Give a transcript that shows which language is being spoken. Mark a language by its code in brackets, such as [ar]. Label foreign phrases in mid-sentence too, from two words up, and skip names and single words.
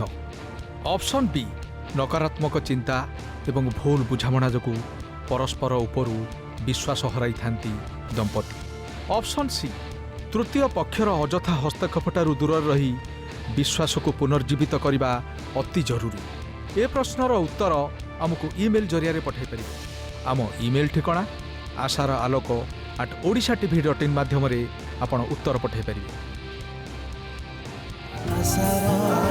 [en] option B [or] ନକାରାତ୍ମକ ଚିନ୍ତା ଏବଂ ଭୁଲ ବୁଝାମଣା ଯୋଗୁଁ ପରସ୍ପର ଉପରୁ ବିଶ୍ୱାସ ହରାଇଥାନ୍ତି ଦମ୍ପତି। [en] option C [or] ତୃତୀୟ ପକ୍ଷର ଅଯଥା ହସ୍ତକ୍ଷେପଠାରୁ ଦୂରରେ ରହି ବିଶ୍ୱାସକୁ ପୁନର୍ଜୀବିତ କରିବା ଅତି ଜରୁରୀ। ଏ ପ୍ରଶ୍ନର ଉତ୍ତର ଆମକୁ ଇମେଲ୍ ଜରିଆରେ ପଠାଇ ପାରିବେ। ଆମ ଇମେଲ୍ ଠିକଣା asaraaloko@odishatv.in ମାଧ୍ୟମରେ ଆପଣ ଉତ୍ତର ପଠାଇ ପାରିବେ। ଆଶାର